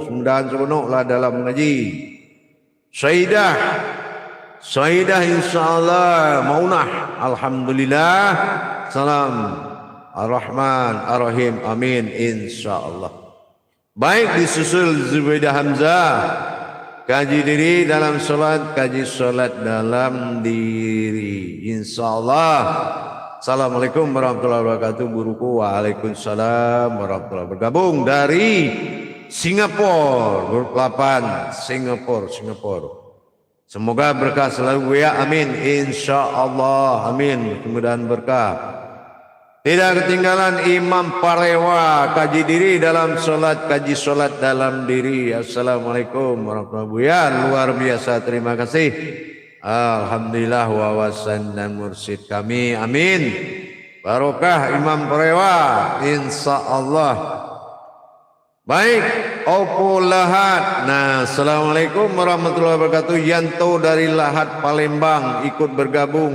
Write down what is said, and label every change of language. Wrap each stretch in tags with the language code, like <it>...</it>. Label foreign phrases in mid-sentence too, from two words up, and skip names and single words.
<id>Mudah-mudahan seronoklah dalam mengaji. Saidah insyaallah Maunah, alhamdulillah. Salam Ar-Rahman Ar-Rahim, amin insyaallah. Baik, disusul Zubaidah Hamzah, kaji diri dalam solat, kaji solat dalam diri insyaallah.</id> <ar>السلام عليكم ورحمة الله وبركاته. Guruku, وعليكم السلام ورحمة الله وبركاته.</ar> <id>Bergabung dari Singapura, grup 8 Singapura. Semoga berkah selalu ya, amin insyaallah, amin. Kemudahan berkah. Tidak ketinggalan Imam Parewa, kaji diri dalam solat, kaji solat dalam diri.</id> <ar>السلام عليكم ورحمة الله وبركاته.</ar> <id>Luar biasa, terima kasih. Alhamdulillah wawasan dan mursyid kami, amin. Barokah Imam Parewa, insyaallah. Baik, Opo Lahat. Nah,</id> <ar>السلام عليكم ورحمة الله وبركاته.</ar> <id>Yanto dari Lahat Palembang ikut bergabung.</id>